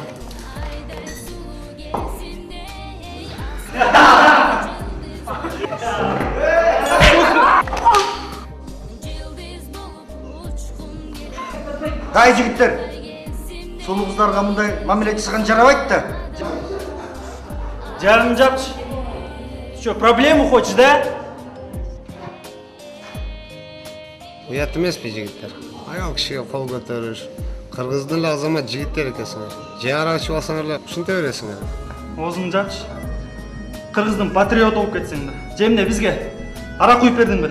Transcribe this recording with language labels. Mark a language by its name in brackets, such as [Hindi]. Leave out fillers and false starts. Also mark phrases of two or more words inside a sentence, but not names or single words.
[Kyrgyz] Кай жигиттер? Сулуу кыздарга мындай мамиле жасаган жарабайт да. Жарым жапчы. [Russian] Что, проблему хочешь, да? [Kyrgyz] Уят эмеспи жигиттер? Аял кишиге кол көтөрүш. Кыргыздын эле азамат жигиттер экенсиңер. Же ара ичип алсаңар эле ушинте бересиңер. Оозуңду жапчы. Кыргыздын патриот болуп кетсең да. Же эмне бизге ара куюп бердиң беле?